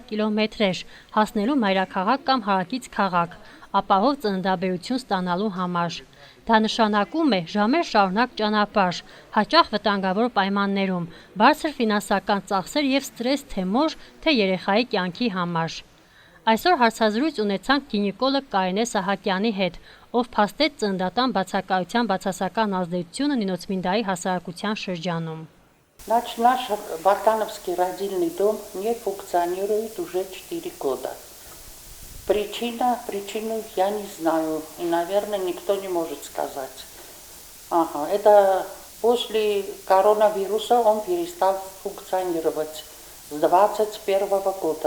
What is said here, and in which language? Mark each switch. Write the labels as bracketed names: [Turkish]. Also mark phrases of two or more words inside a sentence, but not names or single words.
[Armenian] կիլոմետրեր, հասնելու մայրաքաղաք կամ հարակից քաղաք, ապահով ծննդաբերություն ստանալու համար։ Դա նշանակում է ժամեր շարունակ ճանապարհ, հաճախ վտանգավոր պայմաններում, բարձր ֆինանսական ծախսեր և ստրես թե մոր, թե երեխայի կյանքի համար։ Այսօր հարցազրույց ունեցանք գինեկոլոգ Կարինե Սահակյանի հետ, ով փաստեց ծննդատան բացակայության բացասական ազդեցությունը Նինոց Մինդայի հասարակության шրջանում. [Russian] Наш Богдановский родильный дом не функционирует уже 4 года. Причину я не знаю, и, наверное, никто не может сказать. Это после коронавируса он перестал функционировать с 2021 года.